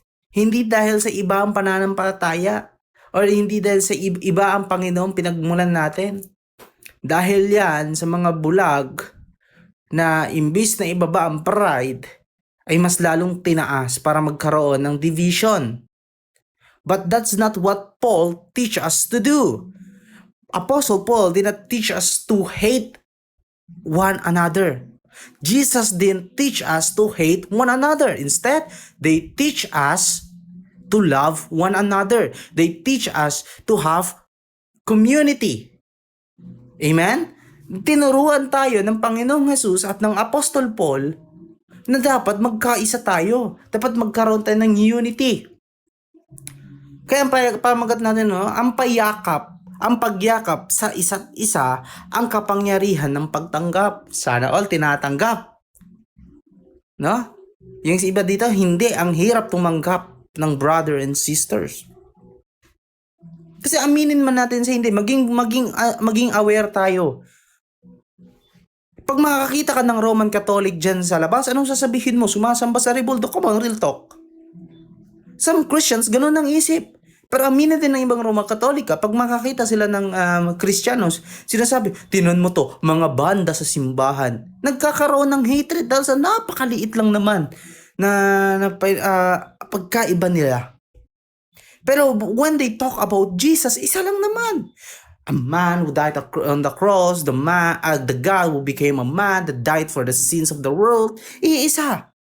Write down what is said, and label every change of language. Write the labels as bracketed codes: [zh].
[tl] Hindi dahil sa iba ang pananampalataya or hindi dahil sa iba ang Panginoon pinagmulan natin. Dahil yan sa mga bulag na imbis na ibaba ang pride ay mas lalong tinaas para magkaroon ng division. [en] But that's not what Paul teach us to do. Apostle Paul did not teach us to hate one another. Jesus didn't teach us to hate one another. Instead, they teach us to love one another. They teach us to have community. Amen? [tl] Tinuruan tayo ng Panginoong Jesus at ng Apostol Paul na dapat magkaisa tayo. Dapat magkaroon tayo ng unity. Kaya pamagat natin, no? Ang pagyakap sa isa't isa ang kapangyarihan ng pagtanggap. Sana all tinatanggap. No? Yung iba dito, hindi. Ang hirap tumanggap ng brother and sisters. Kasi aminin man natin sa hindi, maging aware tayo. Pag makakita ka ng Roman Catholic dyan sa labas, anong sasabihin mo? Sumasamba sa Rebuldo? Come on, real talk. Some Christians, ganun ang isip. Pero aminin din ng ibang Roma Katolika, pag makakita sila ng Kristiyanos, sinasabi, tinan mo to, mga banda sa simbahan. Nagkakaroon ng hatred dahil sa napakaliit lang naman na pagkaiba nila. [en] Pero when they talk about Jesus, isa lang naman. A man who died on the cross, the God who became a man that died for the sins of the world, iisa.